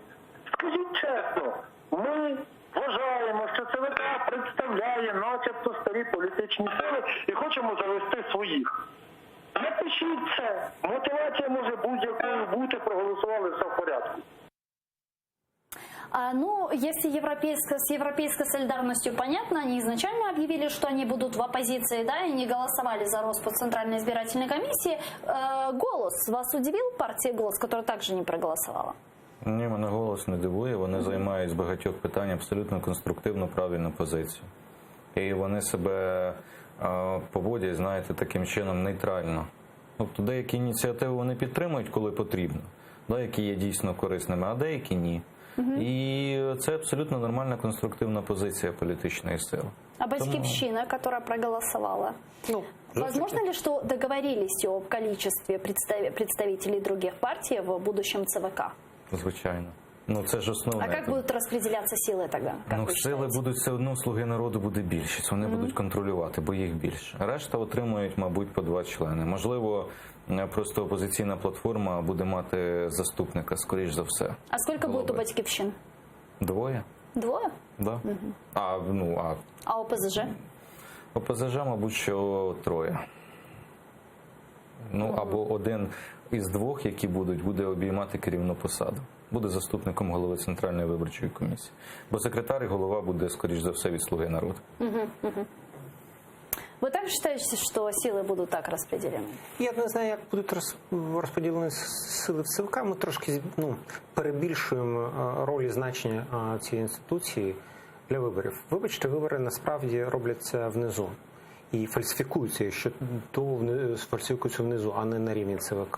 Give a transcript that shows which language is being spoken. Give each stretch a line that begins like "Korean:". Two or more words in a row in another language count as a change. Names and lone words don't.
Ukrainian: Скажіть чесно, ми вважаємо, що ЦВК представляє начебто старі політичні сили і хочемо завести своїх. Напишіть це. Мотивація може будь-якою бути, проголосували, все в порядку.
Russian: Ну, если с европейской солидарностью понятно, они изначально объявили, что они будут в оппозиции, да, и не голосовали за распуск Центральной избирательной комиссии. «Голос» вас удивил, партия «Голос», которая также не проголосовала?
Ukrainian: Ні, мене «Голос» не дивує. Вони займають з багатьох питань абсолютно конструктивну, правильну позицію. І вони себе поводять, знаєте, таким чином нейтрально. Тобто деякі ініціативи вони підтримують, коли потрібно, які є дійсно корисними, а деякі ні. И це абсолютно нормальна конструктивна позиция політичної сили.
Russian: А «Батьківщина», которая проголосовала? Возможно ли, что договорились о количестве представителей других партий в будущем ЦВК?
Ukrainian: Звичайно. Ну, це ж основне.
Russian: А как будут распределяться силы тогда?
Ukrainian: Сили будуть все одно, «Слуги народу» буде більшість. Вони будуть контролювати, бо їх більше. Решта отримують, мабуть, по 2 члени. Можливо, просто опозиційна платформа буде мати заступника, скоріш за все.
Russian: А сколько будет у «Батьківщин»?
Ukrainian: 2.
Russian: 2? Да. А ОПЗЖ?
Ukrainian: ОПЗЖ, мабуть, що 3. Ну, або один із 2, які буде обіймати керівну посаду. Буде заступником голови Центральної виборчої комісії. Бо секретар і голова буде, скоріш за все, від «Слуги народу».
Russian: Вы также считаете, что силы будут так распределены?
Ukrainian: Я не знаю, як будуть розподілені сили в ЦВК. Ми трошки перебільшуємо роль і значення цієї інституції для виборів. Вибачте, вибори насправді робляться внизу. І фальсифікуються, що то фальсифікуються внизу, а не на рівні ЦВК.